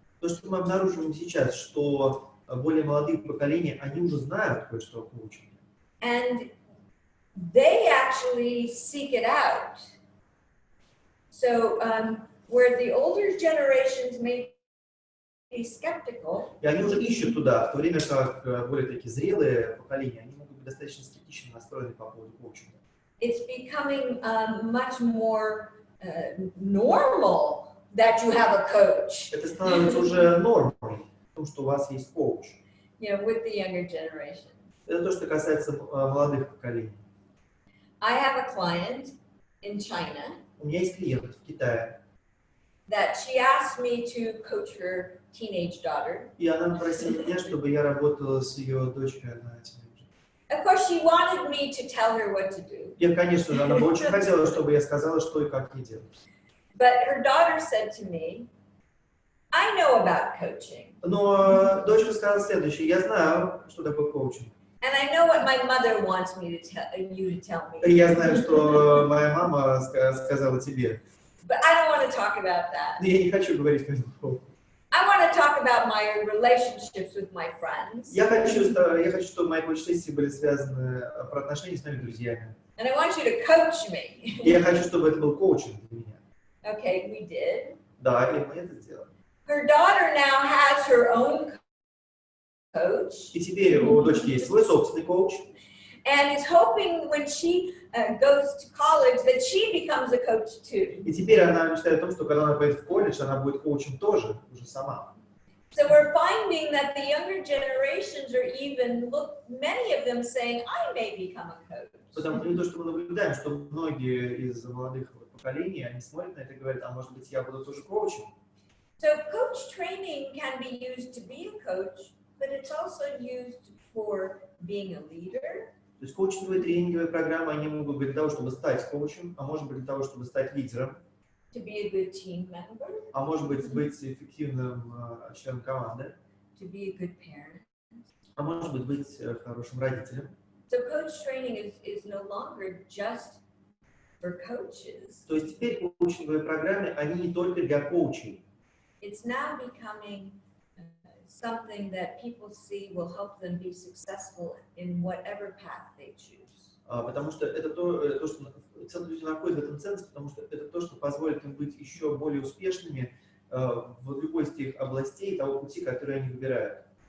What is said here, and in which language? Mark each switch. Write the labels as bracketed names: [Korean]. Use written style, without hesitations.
[Russian] То, что мы обнаруживаем сейчас, что более молодые поколения, они уже знают кое-что о коучинге. [English] And they actually seek it out. So where the older generations may be skeptical, [Russian] И они уже ищут туда, в то время как более такие зрелые поколения, они могут быть достаточно скептично настроены по поводу коучинга. [English] it's becoming much more normal that you have a coach. [Russian] Это становится уже нормой, в том, что у вас есть коуч. [English] You know, with the younger generation. [Russian] Это то, что касается молодых поколений. [English] I have a client in China [Russian] У меня есть клиент в Китае, [English] that she asked me to coach her teenage daughter. [Russian] и она попросила меня, чтобы я работала с ее дочкой на тинейджере. [English] Of course, she wanted me to tell her what to do. [Russian] И, конечно же, она бы очень хотела, чтобы я сказала, что и как ей делать. [English] But her daughter said to me, I know about coaching. [Russian] Но дочка сказала следующее: я знаю, что такое коучинг. [English] And I know what my mother wants me to tell you to tell me. [Russian] И я знаю, что моя мама сказала тебе. [English] But I don't want to talk about that. [Russian] Но я не хочу говорить по этому поводу. [English] I want to talk about my relationships with my friends. [Russian] Я хочу, чтобы мои коуч-сессии были связаны про отношения с моими друзьями. [English] And I want you to coach me. [Russian] И я хочу, чтобы это был коучинг для меня. [English] Okay, we did. [Russian] Да, и мы это сделали. [English] Her daughter now has her own coach. [Russian] И теперь у дочки есть свой собственный коуч. [English] And is hoping when she goes to college that she becomes a coach too. [Russian] И теперь она мечтает о том, что когда она пойдет в колледж, она будет коучем тоже, уже сама. [English] So we're finding that the younger generations are even many of them saying, I may become a coach. [Russian] Потому что то, что мы наблюдаем, что многие из молодых поколений, они смотрят на это и говорят: а может быть, я буду тоже коучем. [English] So coach training can be used to be a coach, but it's also used for being a leader. [Russian] То есть коучинговые тренинговые программы, они могут быть для того, чтобы стать коучем, а может быть для того, чтобы стать лидером, [English] To be a good team member, [Russian] а может быть эффективным членом команды, [English] to be a good parent. [Russian] а может быть хорошим родителем. [English] So coach training is no longer just for coaches. [Russian] То есть теперь коучинговые программы, они не только для коучей. [English] It's now becoming something that people see will help them be successful in whatever path they choose. [Russian] Потому что это то, что люди находят в этом ценность, потому что это то, что позволит им быть еще более успешными в любой из тех областей, того пути, который они выбирают.